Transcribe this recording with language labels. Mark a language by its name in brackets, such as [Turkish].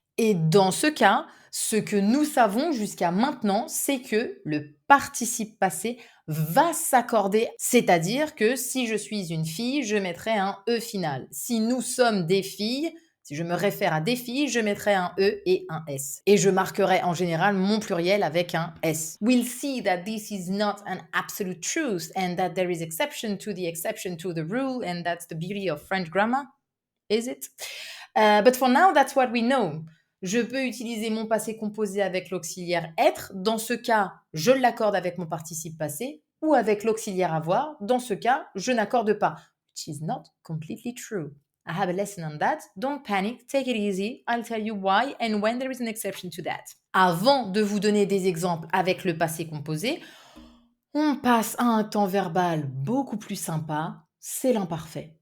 [French] Et dans ce cas, ce que nous savons jusqu'à maintenant, c'est que le participe passé va s'accorder. C'est-à-dire que si je suis une fille, je mettrai un E final. Si nous sommes des filles, si je me réfère à des filles, je mettrai un E et un S. Et je marquerai en général mon pluriel avec un S. [English] We'll see that this is not an absolute truth and that there is exception to the rule and that's the beauty of French grammar. Is it? But for now, that's what we know. [French] Je peux utiliser mon passé composé avec l'auxiliaire être. Dans ce cas, je l'accorde avec mon participe passé ou avec l'auxiliaire avoir. Dans ce cas, je n'accorde pas. [English] Which is not completely true. I have a lesson on that. Don't panic, take it easy. I'll tell you why and when there is an exception to that. [French] Avant de vous donner des exemples avec le passé composé, on passe à un temps verbal beaucoup plus sympa, c'est l'imparfait.